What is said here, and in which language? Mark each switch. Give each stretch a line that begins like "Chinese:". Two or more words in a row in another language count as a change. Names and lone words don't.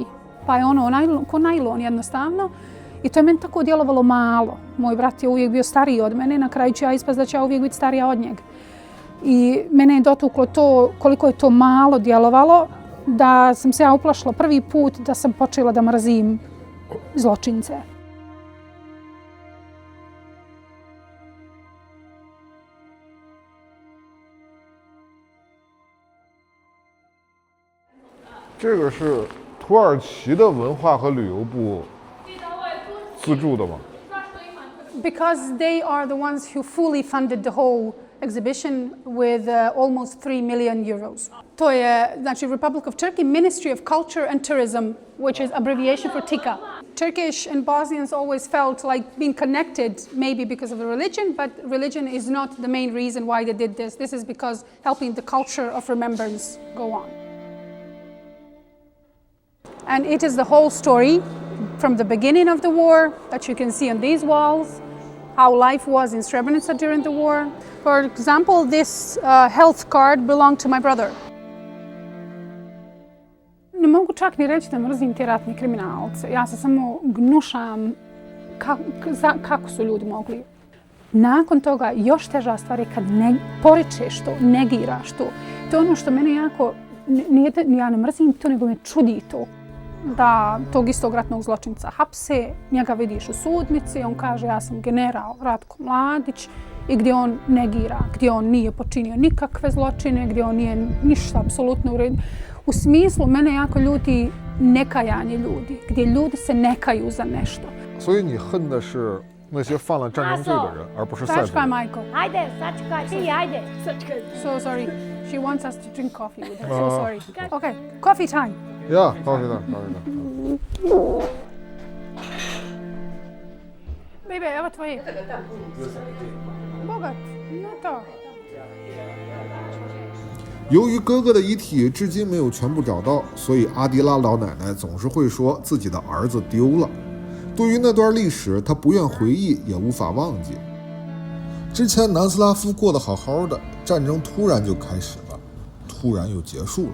Bosnian: Pa je ko najlon jednostavno. I to je meni tako djelovalo malo. Moj brat je uvijek bio stariji od mene, na kraju ću ja ispast da ću ja uvijek biti starija od njega. I mene je dotuklo to koliko je to malo djelovalo, da sam se ja uplašila prvi put da sam počela da mrzim zločince.
Chinese: 这个是土耳其的文化和旅游部资助的吗？
English: Because they are the ones who fully funded the whole exhibition with almost 3 million euros.
Bosnian: To je, znači,
English: Republic of Turkey Ministry of Culture and Tourism, which is abbreviation for TICA. Turkish and Bosnians always felt like being connected, maybe because of the religion, but religion is not the main reason why they did this. This is because helping the culture of remembrance go on. And it is the whole story from the beginning of the war that you can see on these walls, how life was in Srebrenica during the war. For example, this health card belonged to my brother.
Bosnian: Ne mogu čak ni reći da mrzim te ratne kriminalce. Ja se samo gnušam kako su ljudi mogli. Nakon toga još teža stvar je kad poričeš to, negiraš to. To je ono što mene jako, ja ne mrzim to, nego me čudi to. Da tog istog ratnog zločinca hapse, njega vidiš u sudnici, on kaže ja sam general Ratko Mladić i gdje on negira, gdje on nije počinio nikakve zločine, gdje on nije ništa apsolutno uredio. U smislu mene jako ljuti nekajanje ljudi, gdje ljudi se nekaju za nešto.
Chinese: 所以你恨的是那些犯了战争罪的人，而不是塞族
Bosnian: Sačkaj,
Chinese: 人。
Bosnian: majko. Ajde, sačekaj, ti ajde.
English: So sorry. She wants us to drink coffee with her. So sorry. Okay, coffee time.
Chinese: Ja,高兴的，高兴的。
Bosnian: Bebe, evo tvoje. Bogat, no to.
Chinese: 由于哥哥的遗体至今没有全部找到，所以阿迪拉老奶奶总是会说自己的儿子丢了。对于那段历史，他不愿回忆，也无法忘记。之前南斯拉夫过得好好的，战争突然就开始了，突然又结束了。